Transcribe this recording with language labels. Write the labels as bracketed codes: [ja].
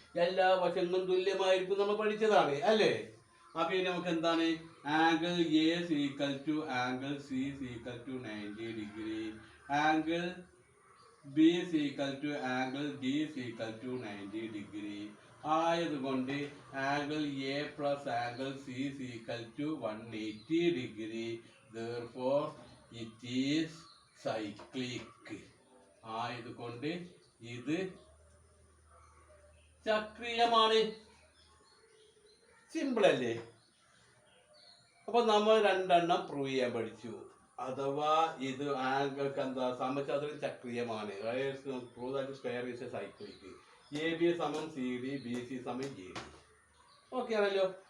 [ml] എല്ലാ വശങ്ങളും തുല്യമായിരിക്കും നമ്മൾ പഠിച്ചതാണ് അല്ലേ. അപ്പൊ ഇനി നമുക്ക് എന്താണ് [en] Angle A equal to angle C equal to 90 degree, angle B equal to angle D equal to 90 degree ആയതുകൊണ്ട് angle A plus angle C equal to 180 degree. Therefore, it is cyclic [ml] ആയതുകൊണ്ട് ഇത് ചക്രീയമാണ്. സിമ്പിൾ അല്ലേ. അപ്പൊ നമ്മൾ 2 എണ്ണം prove ചെയ്യാൻ പഠിച്ചു. അഥവാ ഇത് ആംഗിൾക്ക് എന്താ സമചതുരം ചക്രീയമാണ്. [en] Square is a cyclic. A B സമം C D, B C സമം A D. [ml] ഓക്കെ ആണല്ലോ.